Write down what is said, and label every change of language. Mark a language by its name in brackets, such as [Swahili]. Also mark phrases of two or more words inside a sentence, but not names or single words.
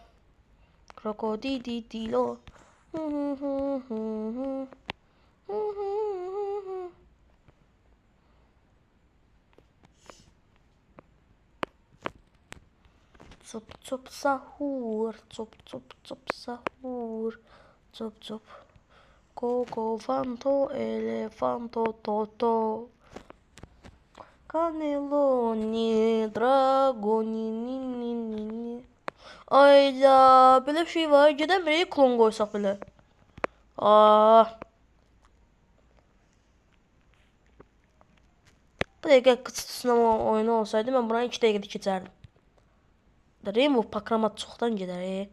[Turkish] Krokodilo. Cop sahur. Cop sahur. Cop. Coco fanto elefanto toto. Cannelloni dragoni. Ayda böyle bir şey var. Geden bir klon koysak bile. Bu dakika kısa sınava oyunu olsaydı ben buna 2 dakikada geçerdim. Rainbow pakramat çoktan gider.